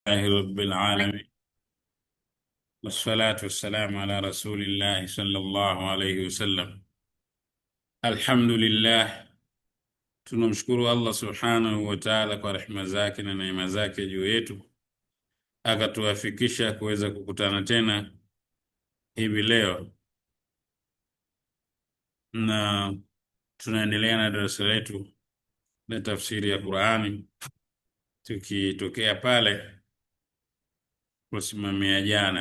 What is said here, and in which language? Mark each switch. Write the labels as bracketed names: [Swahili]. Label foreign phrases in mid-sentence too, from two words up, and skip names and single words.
[Arabic] لله رب العالمين، والصلاة والسلام على رسول الله صلى الله عليه wasallam. Alhamdulillah, [Swahili] tunamshukuru [Arabic] الله سبحانه وتعالى [Swahili] kwa rehema zake na neema zake juu yetu, akatuwafikisha kuweza kukutana tena hivi leo, na tunaendelea na darasa letu la tafsiri ya Qur'ani, tukitokea pale kusimamia jana.